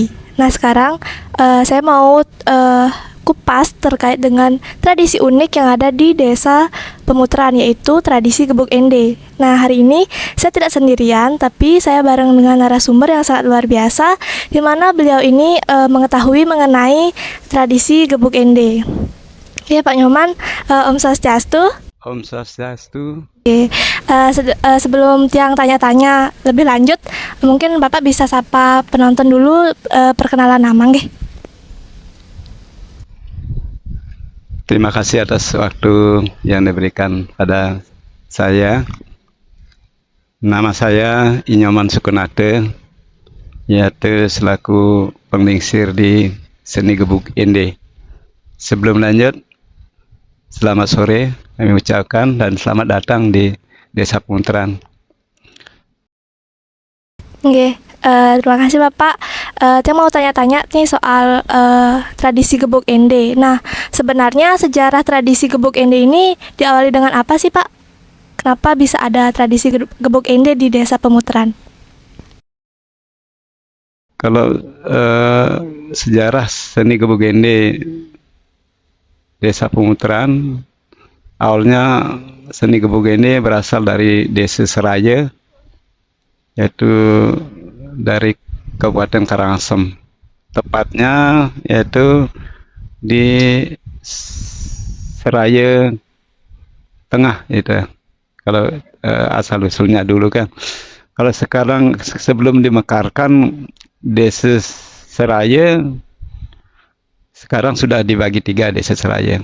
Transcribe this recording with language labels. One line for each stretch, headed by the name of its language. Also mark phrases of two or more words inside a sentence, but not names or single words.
Indonesian: Nah, sekarang saya mau kupas terkait dengan tradisi unik yang ada di desa Pemuteran, yaitu tradisi Gebuk Ende. Nah, hari ini saya tidak sendirian, tapi saya bareng dengan narasumber yang sangat luar biasa, di mana beliau ini mengetahui mengenai tradisi Gebuk Ende. Ya, Pak Nyoman,
Balinese: Om Swastiastu. Om Swastiastu.
Indonesian: Sebelum Tiang tanya-tanya lebih lanjut, mungkin Bapak bisa sapa penonton dulu, perkenalan nama nggih. Terima kasih atas waktu yang diberikan pada saya. Nama saya Inyoman Sukunate, yaitu selaku penglingsir di seni Gebuk Ende. Sebelum lanjut, selamat sore kami ucapkan dan selamat datang di Desa Pemuteran. Oke, terima kasih Bapak. Saya mau tanya-tanya nih soal tradisi Gebuk Ende. Nah, sebenarnya sejarah tradisi Gebuk Ende ini diawali dengan apa sih Pak? Kenapa bisa ada tradisi Gebuk Ende di Desa Pemuteran? Kalau sejarah seni Gebuk Ende Desa Pemuteran, awalnya seni Gebuk Ende berasal dari Desa Seraya, yaitu dari Kabupaten Karangasem. Tepatnya yaitu di Seraya Tengah itu. Kalau asal usulnya dulu kan. Kalau sekarang sebelum dimekarkan Desa Seraya sekarang sudah dibagi 3 Desa Seraya.